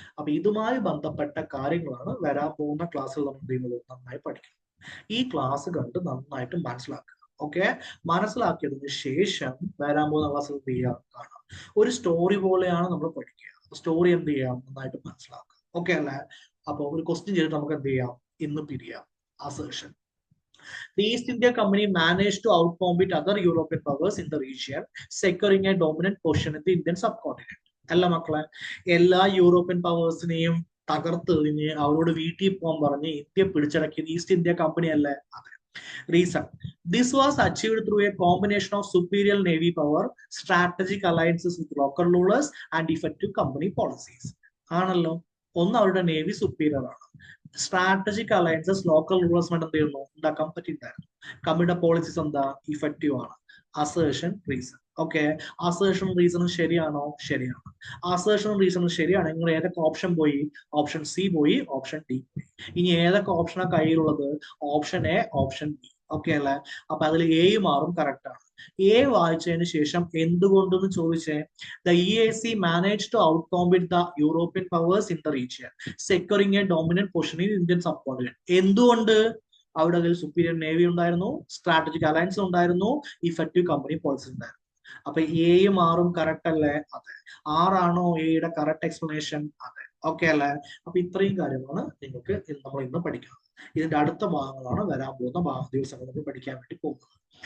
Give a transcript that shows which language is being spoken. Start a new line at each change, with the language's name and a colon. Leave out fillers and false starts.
Malayalam: അപ്പൊ ഇതുമായി ബന്ധപ്പെട്ട കാര്യങ്ങളാണ് വരാൻ പോകുന്ന ക്ലാസ്സിൽ നമ്മൾ എന്ത് ചെയ്യുന്നത്? നന്നായി പഠിക്കണം. ഈ ക്ലാസ് കണ്ട് നന്നായിട്ട് മനസ്സിലാക്കുക. ഓക്കെ. മനസ്സിലാക്കിയതിന് ശേഷം വരാൻ പോകുന്ന ക്ലാസ്സിൽ എന്ത് ചെയ്യാം? കാണാം. ഒരു സ്റ്റോറി പോലെയാണ് നമ്മൾ പഠിക്കുക. സ്റ്റോറി എന്ത് ചെയ്യാം? നന്നായിട്ട് മനസ്സിലാക്കുക. ഓക്കെ അല്ലേ? അപ്പൊ ഒരു ക്വസ്റ്റ്യൻ ചെയ്തിട്ട് നമുക്ക് എന്ത് ചെയ്യാം? ഇന്ന് പിരിയാം. Assertion.
English: The East India Company managed to outcompete other European powers in the region, securing a dominant position in the Indian subcontinent.
Malayalam: അല്ല മക്കളെ, എല്ലാ യൂറോപ്യൻ പവേഴ്സിനെയും തകർത്തെറിഞ്ഞ് അവരോട് വീട്ടിൽ പോകാൻ പറഞ്ഞ് ഇന്ത്യ പിടിച്ചടക്കിയത് ഈസ്റ്റ് ഇന്ത്യ കമ്പനി അല്ലേ? അതെ.
English: Reason: this was achieved through a combination of superior navy power, strategic alliances with local rulers, and effective company policies.
Malayalam: ആണല്ലോ. ഒന്ന്, അവരുടെ നേവി സുപ്പീരിയർ ആണ്. സ്ട്രാറ്റജിക് അലയൻസസ് ലോക്കൽ റൂളേഴ്സുമായിട്ട് എന്ത് ചെയ്യുന്നു? ഉണ്ടാക്കാൻ പറ്റിയിട്ടായിരുന്നു. കമ്പനിയുടെ പോളിസീസ് എന്താ? ഇഫക്റ്റീവ് ആണ്. Assertion, reason. ഓക്കെ. അസേർഷൻ റീസണും ശരിയാണോ? ശരിയാണ്. അസേർഷൻ റീസണും ശരിയാണ്. നിങ്ങൾ ഏതൊക്കെ ഓപ്ഷൻ പോയി? ഓപ്ഷൻ സി പോയി, ഓപ്ഷൻ ഡി പോയി. ഇനി ഏതൊക്കെ ഓപ്ഷനാണ് കയ്യിലുള്ളത്? Option A, option B. Okay അല്ലേ? അപ്പൊ അതിൽ എയും ആറും കറക്റ്റ് ആണ്. എ വായിച്ചതിന് ശേഷം എന്തുകൊണ്ടെന്ന് ചോദിച്ചേ.
English: The EAC managed to outcompete the European powers in the region, securing a dominant position in Indian subcontinent.
Malayalam: എന്തുകൊണ്ട്? അവിടെ അതിൽ സുപ്പീരിയർ നേവി ഉണ്ടായിരുന്നു, സ്ട്രാറ്റജിക് അലയൻസ് ഉണ്ടായിരുന്നു, ഇഫക്റ്റീവ് കമ്പനി പോളിസി ഉണ്ടായിരുന്നു. അപ്പൊ എയും ആറും കറക്റ്റ് അല്ലേ? അതെ. ആറാണോ എയുടെ കറക്റ്റ് എക്സ്പ്ലനേഷൻ? അതെ. ഓക്കെ അല്ലേ? അപ്പൊ ഇത്രയും കാര്യമാണ് നിങ്ങൾക്ക് നമ്മൾ ഇന്ന് പഠിക്കുന്നത്. ഇതിന്റെ അടുത്ത ഭാഗങ്ങളാണ് വരാൻ പോകുന്ന ദിവസങ്ങൾ നമ്മൾ പഠിക്കാൻ വേണ്ടി പോകുന്നത്.